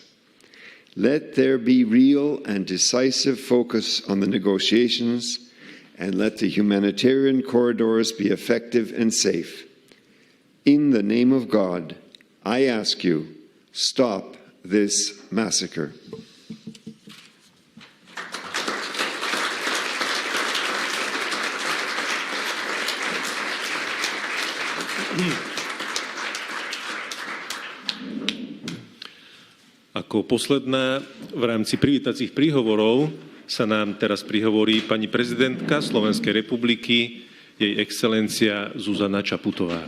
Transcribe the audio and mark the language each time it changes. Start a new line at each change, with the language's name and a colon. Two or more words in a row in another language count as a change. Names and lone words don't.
English: Let there be real and decisive focus on the negotiations, and let the humanitarian corridors be effective and safe. In the name of God, I ask you, stop this massacre.
Slovak: Ako posledná v rámci privítacích príhovorov sa nám teraz prihovorí pani prezidentka Slovenskej republiky, jej excelencia Zuzana Čaputová.